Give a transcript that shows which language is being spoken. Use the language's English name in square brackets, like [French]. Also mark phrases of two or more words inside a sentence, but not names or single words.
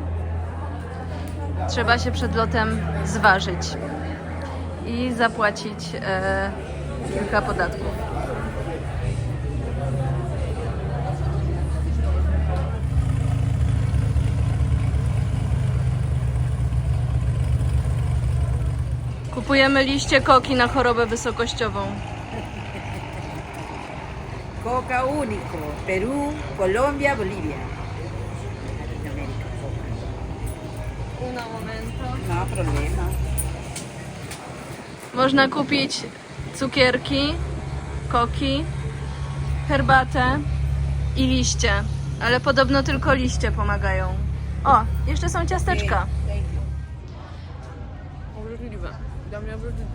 [Polish] Trzeba się przed lotem zważyć i zapłacić kilka podatków. Kupujemy liście koki na chorobę wysokościową. [Spanish] Coca único, Perú, Colombia, Bolivia. Un momento. No problema. [Polish] Można kupić cukierki, koki, herbatę i liście, ale podobno tylko liście pomagają. O, jeszcze są ciasteczka. Obrzydliwe. Dla mnie obrzydliwe.